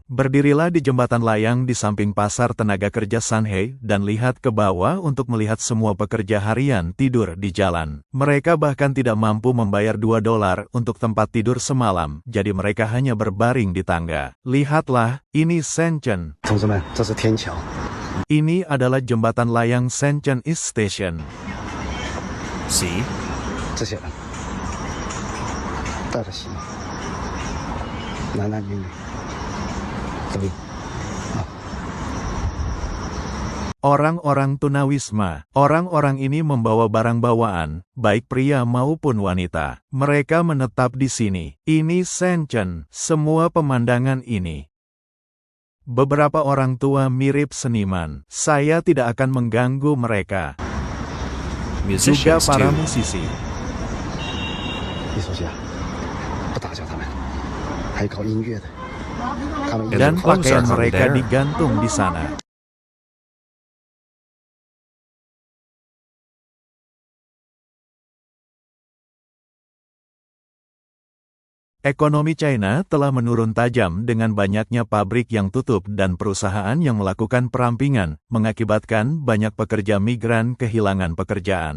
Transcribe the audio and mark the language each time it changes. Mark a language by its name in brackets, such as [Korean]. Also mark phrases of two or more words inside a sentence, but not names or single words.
[Indonesian] Berdirilah di jembatan layang di samping pasar tenaga kerja Sanhei dan lihat ke bawah untuk melihat semua pekerja harian tidur di jalan. Mereka bahkan tidak mampu membayar $2 untuk tempat tidur semalam, jadi mereka hanya berbaring di tangga. Lihatlah, ini Shenzhen. [Chinese] 同志们，这是天桥。 [Indonesian] Ini adalah jembatan layang Shenzhen East Station. [English] See? [Chinese] 这些人带着行李，男男女女都有。 [Indonesian] Orang-orang tunawisma. Orang-orang ini membawa barang bawaan, baik pria maupun wanita. Mereka menetap di sini. Ini Shenzhen. Semua pemandangan ini. Beberapa orang tua mirip seniman. Saya tidak akan mengganggu mereka. Juga [English] Musicians [Indonesian] para [English] too. [Indonesian] musisi. [Chinese] 艺术家不打搅他们，还有搞音乐的，他们 [English] And [Indonesian] Dan [English] the clothes [Indonesian] pakaian [English] are hung [Indonesian] mereka [English] there. [Indonesian] digantung di sana. Ekonomi China telah menurun tajam dengan banyaknya pabrik yang tutup dan perusahaan yang melakukan perampingan, mengakibatkan banyak pekerja migran kehilangan pekerjaan.